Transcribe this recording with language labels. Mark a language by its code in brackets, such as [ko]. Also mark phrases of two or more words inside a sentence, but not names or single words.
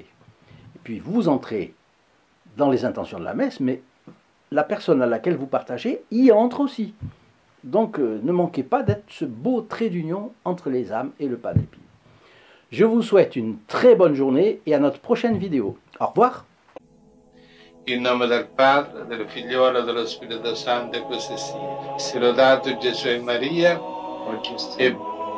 [fr] Et puis vous entrez dans les intentions de la messe, mais la personne à laquelle vous partagez y entre aussi. Donc ne manquez pas d'être ce beau trait d'union entre les âmes et le Padre Pio. Je vous souhaite une très bonne journée et à notre prochaine vidéo. Au revoir. [it] In nome del Padre, del Figliolo e dello Spirito Santo, e così sia. Sia lodato Gesù e Maria, e